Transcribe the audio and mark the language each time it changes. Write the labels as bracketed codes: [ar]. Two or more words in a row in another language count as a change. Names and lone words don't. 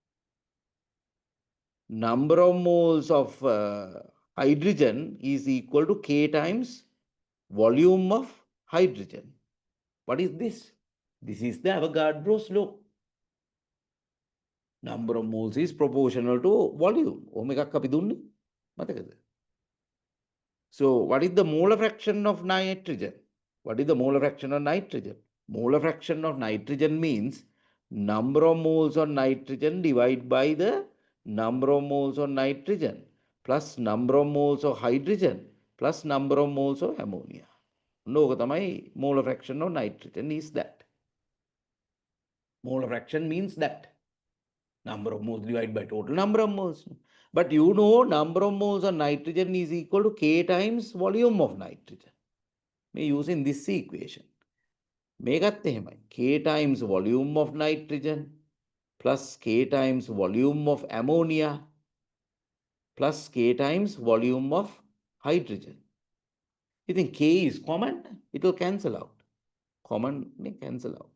[en] Number of moles of hydrogen is equal to K times volume of hydrogen. What is this? This is the Avogadro's law. Number of moles is proportional to volume. [si] ඔහොම එකක් අපි දුන්නේ. මතකද? [en] So what is the molar fraction of nitrogen? What is the molar fraction of nitrogen? Molar fraction of nitrogen means number of moles of nitrogen divided by the number of moles of nitrogen plus number of moles of hydrogen plus number of moles of ammonia. [si] ඕක තමයි [en] molar fraction of nitrogen is that. Molar fraction means that. Number of moles divided by total number of moles. But you know number of moles of nitrogen is equal to K times volume of nitrogen. May using this equation. [si] මේකත් එහෙමයි. [en] K times volume of nitrogen plus K times volume of ammonia plus K times volume of hydrogen. You think K is common? It will cancel out. Common may cancel out.